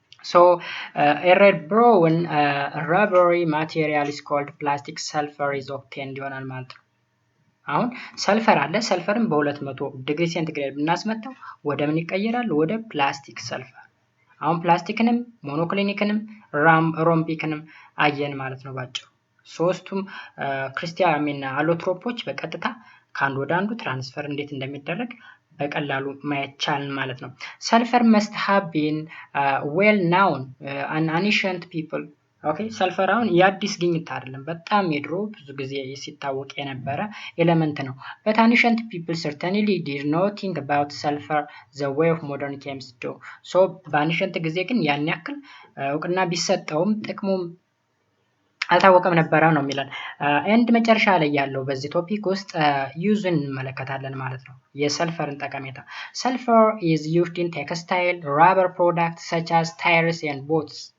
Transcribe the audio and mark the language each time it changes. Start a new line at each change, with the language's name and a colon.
English: so a red brown rubbery material is called plastic sulfur is obtained
Amharic: ይሆናል ማለት ነው አሁን ሰልፈር አለ ሰልፈርን በ200 ዲግሪ ሴንቲግሬድ ብናስመታው ወደ ምን ይቀየራል ወደ ፕላስቲክ ሰልፈር አሁን ፕላስቲክንም ሞኖክሊኒክንም ሮምቢክንም አየን ማለት ነው ባጭሩ ሶስቱም ክርስቲያንና አሎትሮፖች በቀጥታ ከአንዱ ወደ አንዱ ትራንስፈር እንዴት እንደሚደረግ በቀላሉ ማየት ቻልን ማለት ነው። ሰልፈር
English: must have been well known an ancient people.
Amharic: ኦኬ ሰልፈር አሁን የአዲስ ግኝት አይደለም፣ በጣም የድሮ ብዙ ጊዜ ሲታወቅ የነበረ ኤሌመንት ነው።
English: but ancient people certainly did not think about sulfur the way of modern chemists do.
Amharic: so በአንሸንት ጊዜ ግን ያን ያክል እውቅና ቢሰጠውም ጥቅሙም አልታወቀም ነበረ ነው የሚለን። ኤንድ መጨረሻ ላይ ያለው በዚህ ቶፒክ ውስጥ ዩዝን እንመለከታለን ማለት ነው፣ የሰልፈርን ጠቀሜታ። ሰልፈር
English: is used in textile, rubber products such as tires and boats.